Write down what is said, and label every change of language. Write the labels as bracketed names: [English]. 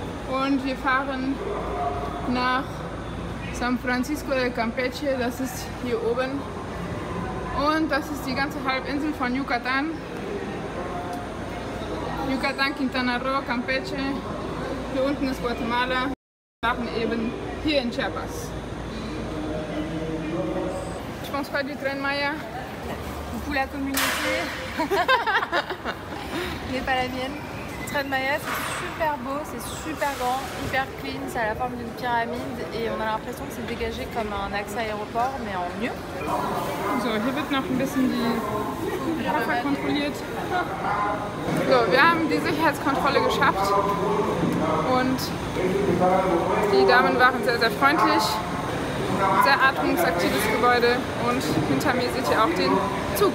[German] Und wir fahren nach San Francisco de Campeche, das ist hier oben. Und das ist die ganze Halbinsel von Yucatan. Yucatan, Quintana Roo, Campeche. Hier unten ist Guatemala. Wir waren eben hier in Chiapas. [French] Je pense quoi du Tren Maya? Beaucoup la communauté, mais pas la mienne. Le Tren Maya, c'est super beau, c'est super grand, hyper clean, c'est à la forme d'une pyramide et on a l'impression que c'est dégagé comme un accès aéroport, mais en mieux. [German] So, hier wird noch ein bisschen die Koffer kontrolliert. So, wir haben die Sicherheitskontrolle geschafft und die Damen waren sehr, sehr freundlich. Sehr atmungsaktives Gebäude und hinter mir seht ihr auch den Zug.